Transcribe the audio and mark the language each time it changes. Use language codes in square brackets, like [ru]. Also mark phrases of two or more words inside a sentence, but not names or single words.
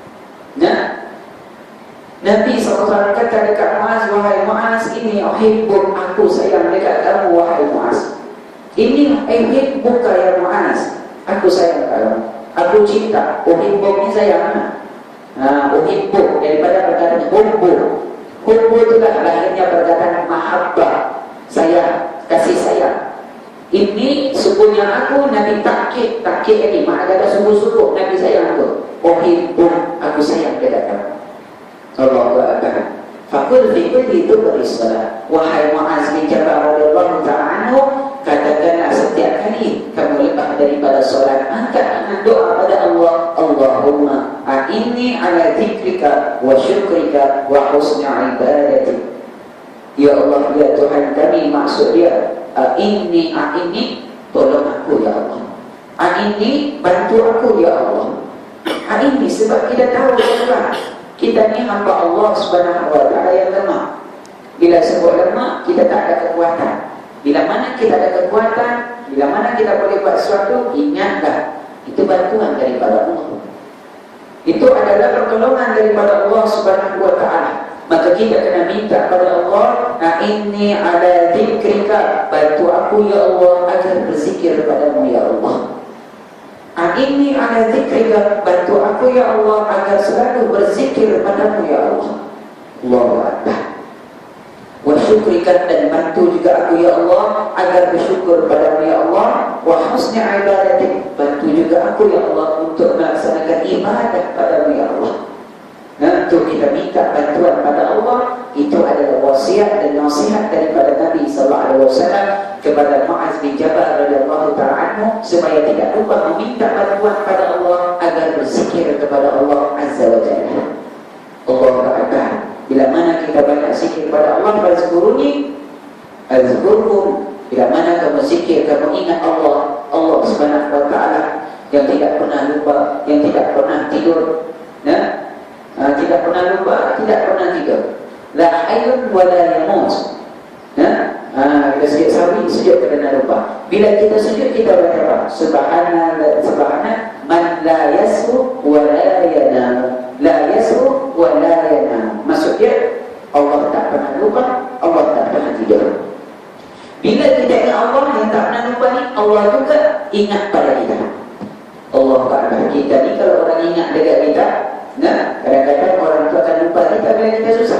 [ms] Nabi SAW kata dekat Muaz, wahai Muaz, ini uhibbuk, aku sayang dekat kamu wahai Muaz. Ini [ar] uhibbuka ya Muaz, [ms] aku sayang kamu, aku cinta. Uhibbuk ni sayang. Uhibbuk daripada perkataan hubbu. Hubbu itulah lahirnya perkataan mahabbah, sayang, kasih sayang. Ini sungguhnya aku, Nabi takkid ini, makna kata sungguh-sungguh Nabi sayang aku. Uhibbuk, aku sayang dekat kamu. [ar] Allahu Akbar. Fakul fi kulli dubri salat. [ms] Wahai Muaz bin Jabal [ar] radhiyallahu ta'ala anhu, [ms] katakanlah setiap kali kamu lepas daripada solat, angkat tangan doa pada Allah. [ar] Allahumma a'inni ala dzikrika wa syukrika wa husni ibadati. [ms] Ya Allah, ya Tuhan kami, maksud dia a'inni, tolong aku ya Allah. A'inni, bantu aku ya Allah. A'inni, sebab kita tahu ya, kita ni hamba Allah [ar] Subhanahu wa ta'ala [ms] yang lemah. Bila sebut lemah, kita tak ada kekuatan. Bila mana kita ada kekuatan, bila mana kita boleh buat sesuatu, ingatlah itu bantuan daripada Allah. Itu adalah pertolongan daripada Allah [ar] Subhanahu wa ta'ala. [ms] Maka kita kena minta pada Allah, [ar] a'inni ala dzikrika, [ms] bantu aku ya Allah agar berzikir padamu ya Allah. [ar] A'inni ala dzikrika, [ms] bantu aku ya Allah agar selalu berzikir padamu ya Allah. [ar] Allahu Akbar. Wa syukrika, [ms] dan bantu juga aku ya Allah agar bersyukur padamu ya Allah. [ar] Wa husni ibadati, [ms] bantu juga aku ya Allah untuk melaksanakan ibadah padamu ya Allah. Nah, untuk kita minta bantuan pada Allah, itu adalah wasiat dan nasihat daripada Nabi [ar] sallallahu alaihi wasallam [ms] kepada Muaz bin Jabal [ar] radhiyallahu ta'ala anhu, [ms] supaya tidak lupa meminta bantuan pada Allah agar berzikir kepada Allah [ar] azza wa jalla. Allahu Akbar. [ms] Bila mana kita banyak zikir pada Allah, [ar] fazkuruni azkurkum. [ms] Bila mana kamu zikir, kamu ingat Allah, Allah [ar] Subhanahu wa ta'ala [ms] yang tidak pernah lupa, yang tidak pernah tidur. Nah, tidak pernah lupa, tidak pernah tidur. [ar] La hayyun wa la yamut. [ms] Kita sujud sawi, sujud kerana lupa. Bila kita sujud, kita baca apa? [ar] Subhana man la yasru wa la yanam. La yasru wa la yanam. [ms] Maksudnya Allah tak pernah lupa, Allah tak pernah tidur. Bila kita ingat Allah yang tak pernah lupa ni, Allah juga ingat pada kita. Allah Ta'ala. Kita ni kalau orang ingat dekat kita, nah, kadang-kadang orang tu akan lupa kita bila kita susah.